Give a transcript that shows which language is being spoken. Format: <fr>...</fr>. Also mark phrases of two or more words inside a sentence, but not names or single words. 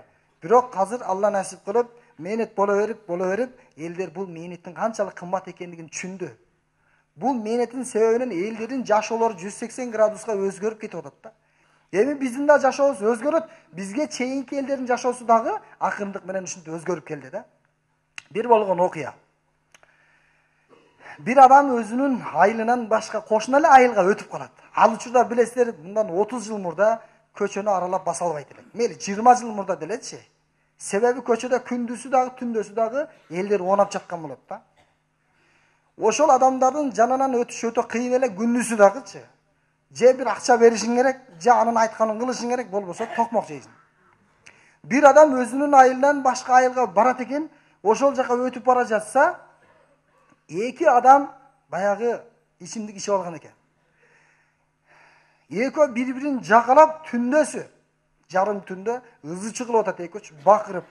<ky>Бирок азыр Алла насип кылып, менет боло берип, элдер бул менеттин канчалык кымбат экендигин түшүндү. Бул менеттин себебинен элдердин жашоолору 180 градуска өзгөрүп кетип атат да. Эми биздин да жашообуз өзгөрөт, бизге чейинки элдердин жашоосу дагы акырындык менен ушинтип өзгөрүп келди да. Бир болгон окуя. Bir adam özünün айылынан башка кошуна эле айылга өтүп калат. Ал учурда билесиздер, мындан 30 жыл мурда көчөнү аралап баса албайт элек. Мейли 20 жыл мурда делечи. Себеби көчөдө күндүзү дагы, түндөсү дагы элдер оонап жаткан болот да. Ошол адамдардын жанынан өтүш өтө кыйын эле, күндүзү дагычы. Же бир акча беришиң керек, же анын айтканын кылышың керек, болбосо токмок жейсиң. Bir adam өзүнүн айылынан башка айылга барат экен, ошол жака өтүп бара жатса, эки адам баягы ичимдик ичип алган экен. Экөө бири-бирин жакалап түндөсү, жарым түндө ызы чыгылып атат экөөчү, бакырып.</ky>